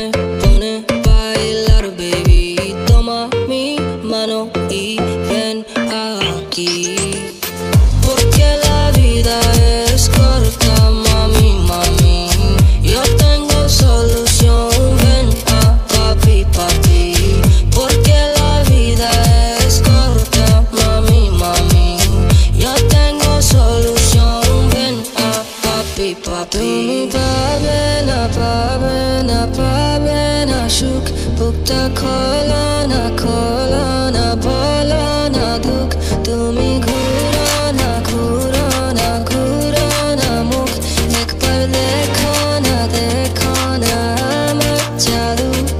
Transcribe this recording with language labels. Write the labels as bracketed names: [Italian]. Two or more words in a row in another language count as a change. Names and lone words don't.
[Spanish] pone a bailar, baby, toma mi mano y ven aquí, porque la vida es corta, mami, mami, yo tengo solución, ven a papi, papi, porque la vida es corta, mami, mami, yo tengo solución, ven a papi, papi. [Bangla] তুমি পাবে না সুখ, বুকটা খোলো না বলো না দুঃখ, তুমি ঘুরো না মুখ, একবার দেখো না আমার জাদু।